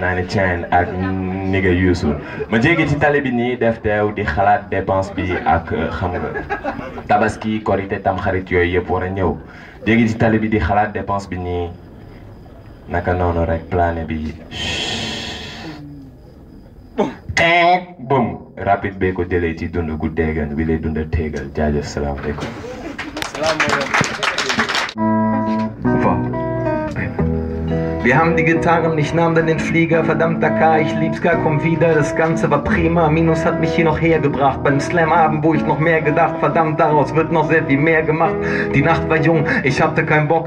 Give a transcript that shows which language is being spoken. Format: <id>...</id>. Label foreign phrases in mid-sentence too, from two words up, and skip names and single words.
<wo>naa ni Chain ak ni nga Youssou ma jéggi ci tali bi nii def teew di xalaat dépense bi ak xam nga tabaski korité tamxarit yooyu yëpp war a ñëw jéggi ci tali bi di xalaat dépense bi nii naka noonu rek plané bi bum rapide bee ko jëlee ci dund gu déggan bi lay dunda téegal jaajëf salaamaaleykum.</wo> <de>Wir haben die getan und ich nahm dann den Flieger. Verdammt Dakar, ich lieb's gar, komm wieder. Das Ganze war prima. Minus hat mich hier noch hergebracht. Beim Slam-Abend, wo ich noch mehr gedacht. Verdammt, daraus wird noch sehr viel mehr gemacht. Die Nacht war jung, ich hatte keinen Bock.</de>